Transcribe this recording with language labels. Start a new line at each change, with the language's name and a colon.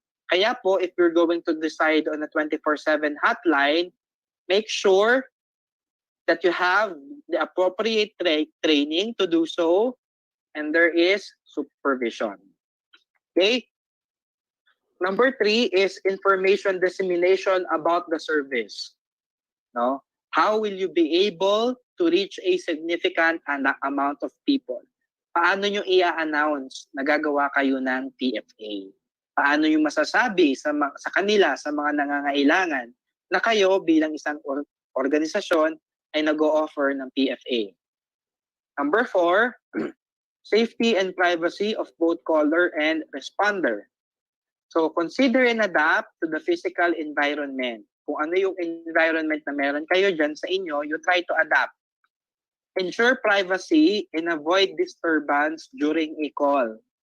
English: Kaya po, if you're going to decide on a 24/7 hotline, make sure that you have the appropriate training to do so, and there is supervision. Okay? Number 3 is information dissemination about the service. No? How will you be able to reach a significant amount of people?
Filipino: Paano nyo i-announce na gagawa kayo ng PFA? Paano nyo masasabi sa kanila, sa mga nangangailangan, na kayo bilang isang organisasyon ay nag-o-offer ng PFA?
English: Number 4, safety and privacy of both caller and responder. So consider and adapt to the physical environment.
Filipino: Kung ano yung environment na meron kayo dyan sa inyo,
English: you try to adapt. Ensure privacy and avoid disturbance during a call.